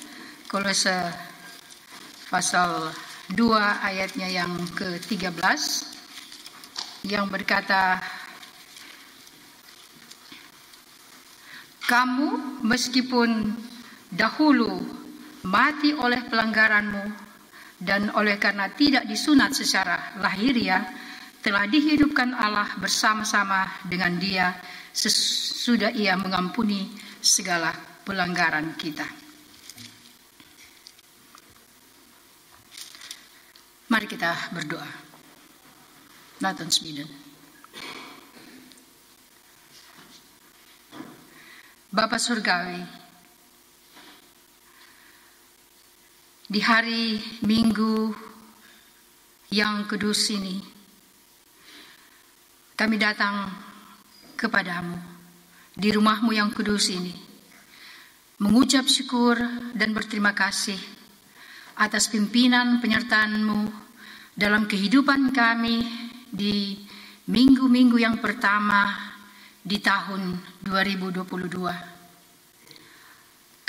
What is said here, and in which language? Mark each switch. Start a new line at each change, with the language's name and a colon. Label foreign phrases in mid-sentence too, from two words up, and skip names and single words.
Indonesian: pasal 2 ayatnya yang ke-13 yang berkata, kamu meskipun dahulu mati oleh pelanggaranmu dan oleh karena tidak disunat secara lahiriah, telah dihidupkan Allah bersama-sama dengan Dia sesudah Ia mengampuni segala pelanggaran kita. Mari kita berdoa.
Dutch: Laten ons bidden.
Indonesian: Bapa Surgawi, di hari Minggu yang kudus ini, kami datang kepadamu di rumahmu yang kudus ini, mengucap syukur dan berterima kasih atas pimpinan penyertaanmu dalam kehidupan kami di minggu-minggu yang pertama di tahun 2022.